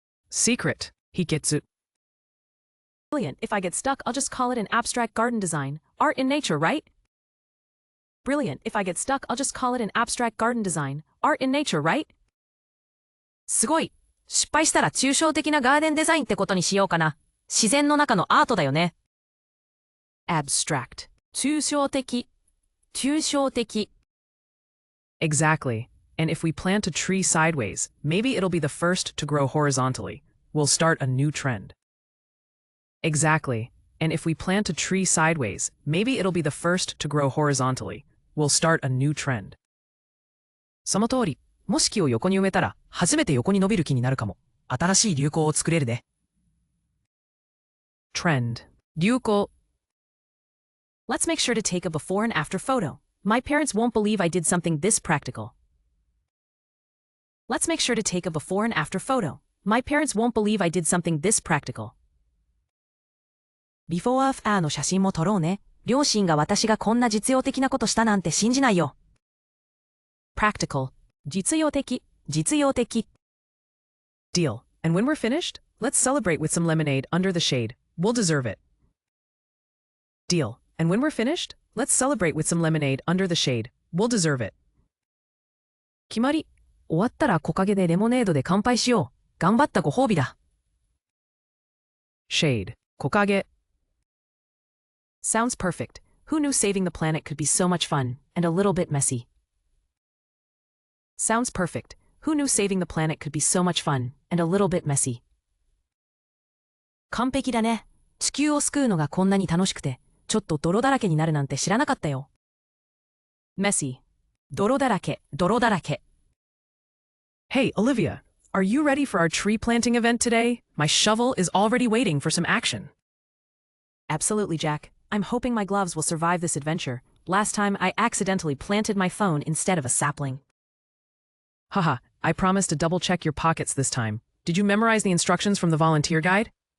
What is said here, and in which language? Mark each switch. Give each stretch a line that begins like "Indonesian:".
English: Secret 秘訣 Brilliant. If I get stuck, I'll just call it an abstract garden design. Art in nature, right? Brilliant. If I get stuck, I'll just call it an abstract garden design. Art in nature, right?
Japanese: すごい。失敗したら抽象的なガーデンデザインってことにしようかな。自然の中のアートだよね。
English: Abstract 抽象的抽象的 Exactly. And if we plant a tree sideways, maybe it'll be the first to grow horizontally. We'll start a new trend. Exactly. And if we plant a tree sideways, maybe it'll be the first to grow horizontally. We'll start a new trend.
Japanese: その通り。もし木を横に植えたら、初めて横に伸びる木になるかも。新しい流行を作れるね。
English: Trend 流行 Let's make sure to take a before and after photo. My parents won't believe I did something this practical. Let's make sure to take a before and after photo. My parents won't believe I did something this practical. Before after
Japanese: の写真も撮ろうね。両親が私がこんな実用的なことしたなんて信じないよ。
English: Practical 実用的実用的 Deal. And when we're finished, let's celebrate with some lemonade under the shade. We'll deserve it. Deal. And when we're finished, let's celebrate with some lemonade under the shade. We'll deserve it.
Japanese: 決まり。終わったら木陰でレモネードで乾杯しよう。頑張ったご褒美だ。
English: Shade 木陰 Sounds perfect. Who knew saving the planet could be so much fun, and a little bit messy? Sounds perfect. Who knew saving the planet could be so much fun, and a little bit messy?
Japanese: 完璧だね。地球を救うのがこんなに楽しくて、ちょっと泥だらけになるなんて知らなかったよ。
English: Messy 泥だらけ、泥だらけ。 Hey, Olivia, are you ready for our tree planting event today? My shovel is already waiting for some action. Absolutely, Jack. I'm hoping my gloves will survive this adventure. Last time I accidentally planted my phone instead of a sapling. Haha, I promise to double-check your pockets this time. Did you memorize the instructions from the volunteer guide?